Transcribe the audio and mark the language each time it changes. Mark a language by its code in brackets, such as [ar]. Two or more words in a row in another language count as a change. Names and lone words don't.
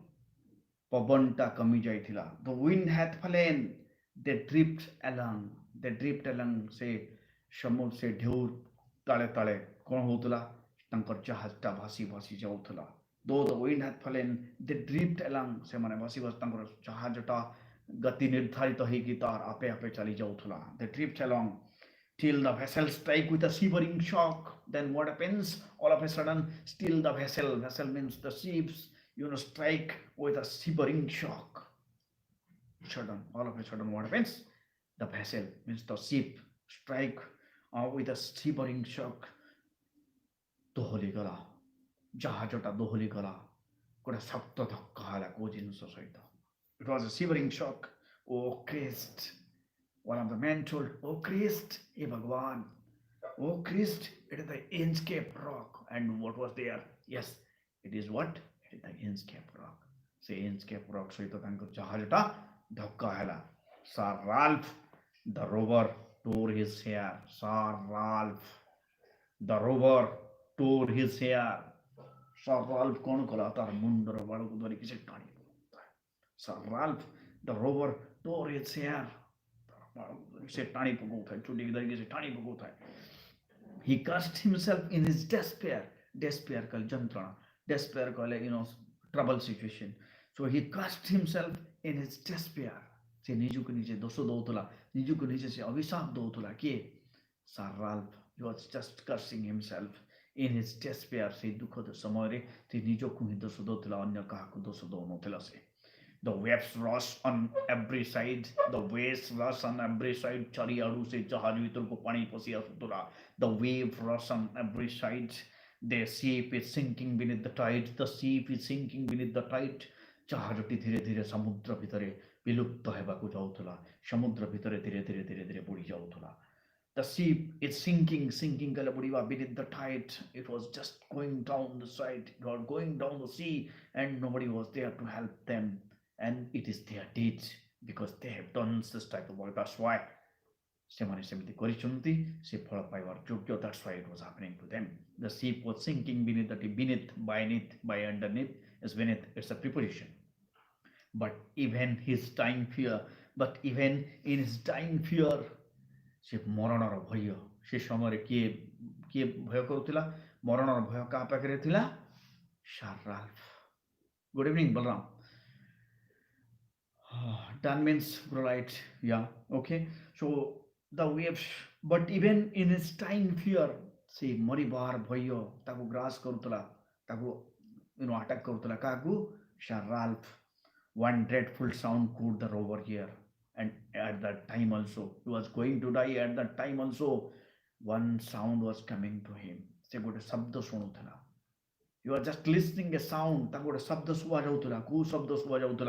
[or] ପବନଟା କମି ଯାଇଥିଲା [en] the wind hath fallen they drift along [or] ସେ ସମୁଦ୍ର ସେ ଢେଉ ତାଳେ ତାଳେ କ'ଣ ହଉଥିଲା ତାଙ୍କର ଜାହାଜଟା ଭାସି ଭାସି [en] ଯାଉଥିଲା though the wind hath fallen they drift along [or] ସେମାନେ ଭାସି ଭାସି ତାଙ୍କର ଜାହାଜଟା ଗତି ନିର୍ଦ୍ଧାରିତ ହେଇକି ତାର ଆପେ ଆପେ ଚାଲି ଯାଉଥିଲା [en] they drift along till the vessel strike with a shivering shock then what happens all of a sudden still the vessel means the ships strike with a shivering shock all of a sudden what happens the vessel means the ship strike with a shivering shock [or] ଦୋହଲି ଗଲା ଜାହାଜଟା ଦୋହଲି ଗଲା ଗୋଟେ ଶକ୍ତ ଧକ୍କା ହେଲା କୋଉ ଜିନିଷ ସହିତ [en] it was a shivering shock oh Christ one of the men told oh Christ hey Bhagwan oh Christ it is the Inchcape rock and what was there yes it is what it is the Inchcape rock [or] ସେ Inchcape rock ସହିତ ତାଙ୍କ ଜାହାଜଟା ଧକ୍କା ହେଲା [en] Sir Ralph the rover tore his hair Sir Ralph the rover tore his hair Sir Ralph [or] କ'ଣ କଲା ତାର ମୁଣ୍ଡର ବାଳକୁ ଧରିକି ସେ ଟାଣି ପକାଉଥାଏ [en] Sir Ralph the rover tore his hair [or] ସେ ଟାଣି ପକାଉଥାଏ ଚୁଟିକି ଧରିକି ସେ ଟାଣି ପକାଉଥାଏ [en] he cursed himself in his despair [or] କହିଲେ ଯନ୍ତ୍ରଣା despair କହିଲେ [en] trouble situation so he cursed himself in his despair [or] ସେ ନିଜକୁ ନିଜେ ଦୋଷ ଦଉଥିଲା ନିଜକୁ ନିଜେ ସେ ଅଭିଶାପ ଦଉଥିଲା କିଏ [en] Sir Ralph he was just cursing himself in his despair [or] ସେ ଦୁଃଖଦ ସମୟରେ ସେ ନିଜକୁ ହିଁ ଦୋଷ ଦଉଥିଲା ଅନ୍ୟ କାହାକୁ ଦୋଷ ଦଉନଥିଲା ସେ [en] the waves rush on every side [or] ଚାରିଆଡୁ ସେ ଜାହାଜ ଭିତରକୁ ପାଣି ପଶି ଆସୁଥିଲା [en] the wave rush on every side the ship is sinking beneath the tide [or] ଜାହାଜଟି ଧୀରେ ଧୀରେ ସମୁଦ୍ର ଭିତରେ ବିଲୁପ୍ତ ହେବାକୁ ଯାଉଥିଲା ସମୁଦ୍ର ଭିତରେ ଧୀରେ ଧୀରେ ଧୀରେ ଧୀରେ ବୁଡ଼ି ଯାଉଥିଲା [en] the ship is sinking kala budiva beneath the tide it was just going down the side it was going down the sea and nobody was there to help them and it is their deed because they have done this type of work that's why [or] ସେମାନେ ସେମିତି କରିଛନ୍ତି ସେ ଫଳ ପାଇବାର ଯୋଗ୍ୟ [en] that's why it was happening to them the ship was sinking beneath by underneath is beneath it's a preposition but even in his dying fear [or] ସେ ମରଣର ଭୟ ସେ ସମୟରେ କିଏ ଭୟ କରୁଥିଲା ମରଣର ଭୟ କାହା ପାଖରେ ଥିଲା [en] Sir Ralph good evening Balram that means right yeah okay so the waves but even in his dying fear [or] ସେ ମରିବାର ଭୟ ତାକୁ ଗ୍ରାସ କରୁଥିଲା ତାକୁ [en] attack [or] କରୁଥିଲା କାହାକୁ [en] Sir Ralph one dreadful sound could the rover hear And at that time also, he was going to die. At that time also, one sound was coming to him. [or] ସେ ଗୋଟେ ଶବ୍ଦ ଶୁଣୁଥିଲା. [en] You are just listening a sound. [or] ତାକୁ ଗୋଟେ ଶବ୍ଦ ଶୁଭା ଯାଉଥିଲା. କୋଉ ଶବ୍ଦ ଶୁଭା ଯାଉଥିଲା?